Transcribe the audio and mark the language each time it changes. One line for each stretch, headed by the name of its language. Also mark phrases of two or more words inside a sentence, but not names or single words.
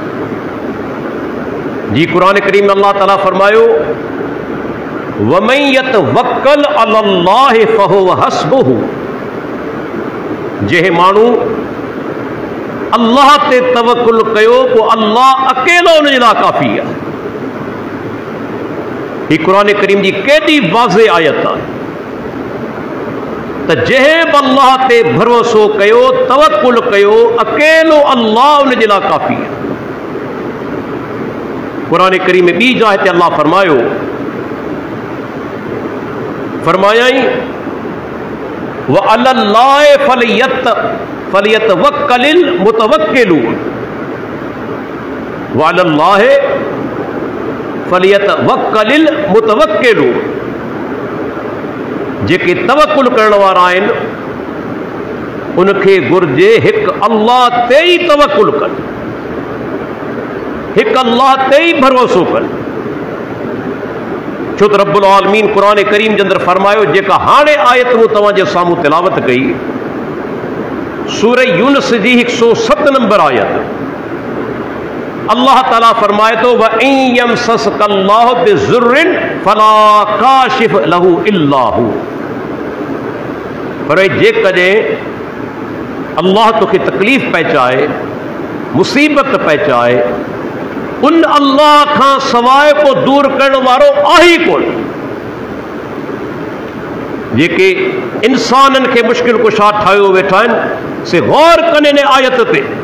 Sindhi: جي قرآن ڪريم ۾ الله تعالیٰ فرمايو
Arabic: ومن يتوكل على الله فهو حسبه.
Sindhi: جي ماڻهو الله تي توڪل ڪيو ته الله اڪيلو ان جي لاءِ ڪافي ہے. هي قرآن ڪريم جي ڪيڏي واضح آيت آهي ته جنهن بِ الله تي ڀروسو ڪيو توڪل ڪيو اڪيلو الله ان جي لاءِ ڪافي ہے. قرآن ڪريم ۾ ٻي جاءِ تي الله فرمايو فرمايائين
Arabic: وعلى الله فليتوكل المتوكلون. وعلى الله فليتوكل المتوكلون.
Sindhi: جيڪي توڪل ڪرڻ وارا آهن ان کي گهرجي هڪ الله تي ئي توڪل ڪن، هڪ الله تي ئي ڀروسو ڪن. ڇو ته رب العالمين قرآن ڪريم جي اندر فرمايو، جيڪا هاڻي آيت مون توهان جي سامهون تلاوت ڪئي، سورة يونس جي 107 نمبر آيت، الله تعالیٰ فرمائي ٿو
Arabic: وإن يمسسك الله بضر فلا كاشف له إلا هو.
Sindhi: پر جيڪڏهن الله توکي تڪليف پهچائي، مصيبت پهچائي، ان الله کان سواءِ ڪو دور ڪرڻ وارو آهي ئي ڪونه. جيڪي انسانن کي مشڪل ڪشا ٺاهيو ويٺا آهن، سي غور ڪن هن آيت تي.